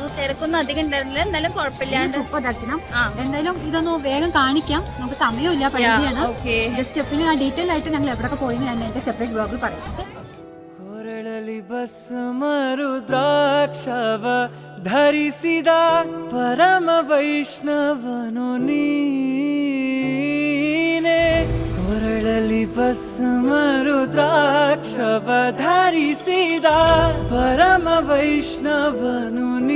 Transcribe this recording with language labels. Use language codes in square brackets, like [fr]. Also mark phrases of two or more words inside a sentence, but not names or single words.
[ml] തിരക്കൊന്നും അധികം ഉണ്ടായിരുന്നില്ല, എന്നാലും കുഴപ്പമില്ലാണ്ട് സൂപ്പർ ദർശനം. എന്തായാലും ഇതൊന്ന് വേഗം കാണിക്കാം, നമുക്ക് സമയമില്ല, പരിധിയാണ്. സ്റ്റെപ്പിന് ഡീറ്റെയിൽ ആയിട്ട് ഞങ്ങൾ എവിടെയൊക്കെ പോയി ഞാൻ എന്റെ സെപ്പറേറ്റ് ബ്ലോഗിൽ പറയാം. [kn] ധരിಸಿದ ಪರಮ ವೈಷ್ಣವನು ನೀನೆ ಕೊರಳಲಿ ಭಸ್ಮ ರುದ್ರಾಕ್ಷವ ಧರಿಸಿದ ಪರಮ ವೈಷ್ಣವನು